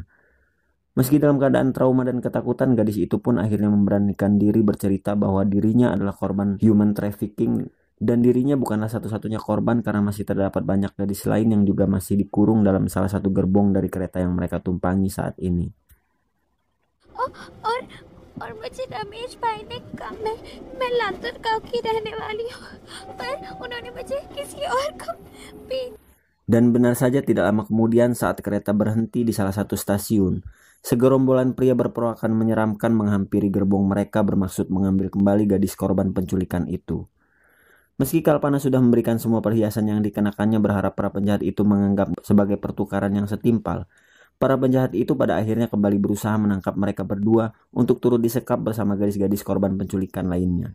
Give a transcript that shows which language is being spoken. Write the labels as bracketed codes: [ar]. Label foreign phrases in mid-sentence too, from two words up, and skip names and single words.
[id] Meski dalam keadaan trauma dan ketakutan, gadis itu pun akhirnya memberanikan diri bercerita bahwa dirinya adalah korban [en] human trafficking [id] dan dirinya bukanlah satu-satunya korban karena masih terdapat banyak gadis lain yang juga masih dikurung dalam salah satu gerbong dari kereta yang mereka tumpangi saat ini. [hi] और मुझे रमेश भाई ने कहा मैं लातूर गांव की रहने वाली हूँ, पर उन्होंने मुझे किसी और को भी. [id] Dan benar saja tidak lama kemudian saat kereta berhenti di salah satu stasiun, segerombolan pria berperawakan menyeramkan menghampiri gerbong mereka bermaksud mengambil kembali gadis korban penculikan itu. Meski Kalpana sudah memberikan semua perhiasan yang dikenakannya berharap para penjahat itu menganggap sebagai pertukaran yang setimpal, para penjahat itu pada akhirnya kembali berusaha menangkap mereka berdua untuk turut disekap bersama gadis-gadis korban penculikan lainnya.